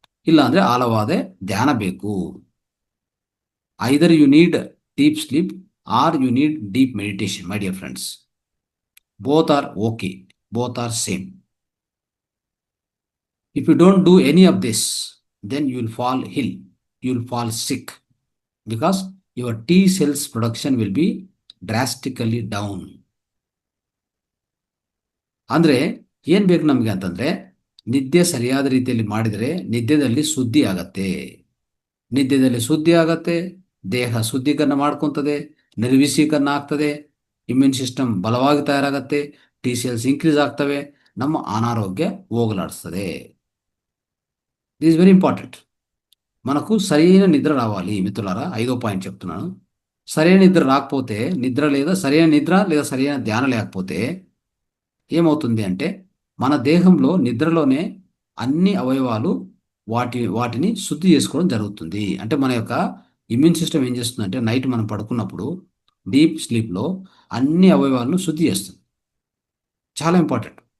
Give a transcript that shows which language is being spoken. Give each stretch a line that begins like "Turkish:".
Kannada: ಇಲ್ಲಾಂದ್ರೆ ಆಳವಾದ ಧ್ಯಾನ ಬೇಕು.
English: Either you need deep sleep or you need deep meditation my dear friends. Both are okay, both are same. If you don't do any of this, then you will fall ill, you will fall sick, because your T cells production will be drastically down.
Kannada: ಅಂದ್ರೆ ಏನ್ ಬೇಕು ನಮಗೆ ಅಂತಂದ್ರೆ, ನಿದ್ದೆ ಸರಿಯಾದ ರೀತಿಯಲ್ಲಿ ಮಾಡಿದರೆ ನಿದ್ದೆದಲ್ಲಿ ಶುದ್ಧಿ ಆಗತ್ತೆ, ದೇಹ ಶುದ್ಧೀಕರಣ ಮಾಡ್ಕೊತದೆ, ನಿರ್ವಿಷೀಕರಣ ಆಗ್ತದೆ, ಇಮ್ಯೂನ್ ಸಿಸ್ಟಮ್ ಬಲವಾಗಿ ತಯಾರಾಗತ್ತೆ, ಟಿ ಸೆಲ್ಸ್ ಇನ್ಕ್ರೀಸ್ ಆಗ್ತವೆ, ನಮ್ಮ ಅನಾರೋಗ್ಯ ಹೋಗಲಾಡಿಸ್ತದೆ.
English: This is very important.
Telugu: మనకు సరైన నిద్ర రావాలి మిత్రులారా. 5వ పాయింట్ చెప్తున్నాను. సరైన నిద్ర రాకపోతే, సరైన నిద్ర లేదా సరైన ధ్యానం లేకపోతే ఏమవుతుంది అంటే, మన దేహంలో నిద్రలోనే అన్ని అవయవాలు వాటిని శుద్ధి చేసుకోవడం జరుగుతుంది. అంటే మన యొక్క ఇమ్యూన్ సిస్టమ్ ఏం చేస్తుందంటే, నైట్ మనం పడుకున్నప్పుడు డీప్ స్లీప్లో అన్ని అవయవాలను శుద్ధి చేస్తుంది. చాలా ఇంపార్టెంట్.